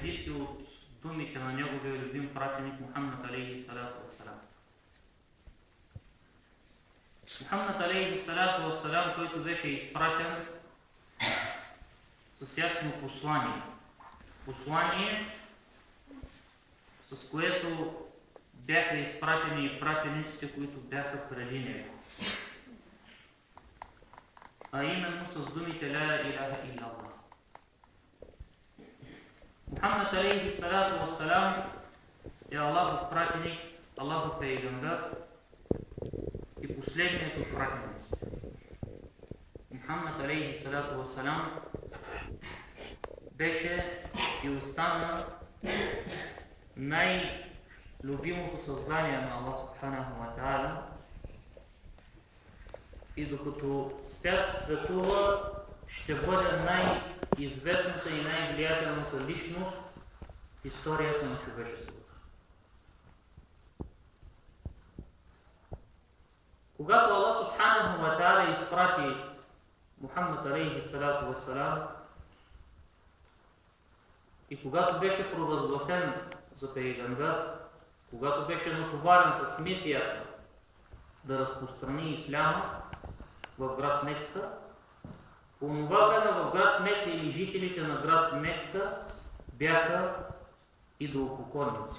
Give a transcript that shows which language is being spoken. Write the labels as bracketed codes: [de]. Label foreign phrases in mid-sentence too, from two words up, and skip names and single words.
[bg] зависи от думите на неговия любим пратеник Мухаммад [ar] عليه الصلاة والسلام. [bg] Мухаммад [ar] عليه الصلاة والسلام, [bg] който беше изпратен с ясно послание. Послание, с което бяха изпратени и пратениците, които бяха преди него. А именно с думите [ar] لا إله إلا الله. [bg] Мухаммад [ar] عليه الصلاة والسلام [bg] е Аллахов пратеник, Аллахов пейгамбер и последният от пратениците. Мухаммад [ar] عليه الصلاة والسلام [bg] беше и остана най-любимото създание на Аллах [ar] سبحانه وتعالى [bg] и докато свят светува, ще бъде най-известната и най-влиятелната личност в историята на човечеството. Когато Аллах [ar] سبحانه وتعالى [bg] изпрати Мухаммад [ar] عليه الصلاة والسلام [bg] и когато беше провъзгласен за пейгамбер, когато беше натоварен с мисията да разпространи исляма в град Мекка, по това време в град Мекка или жителите на град Мекка бяха идолопоклонници.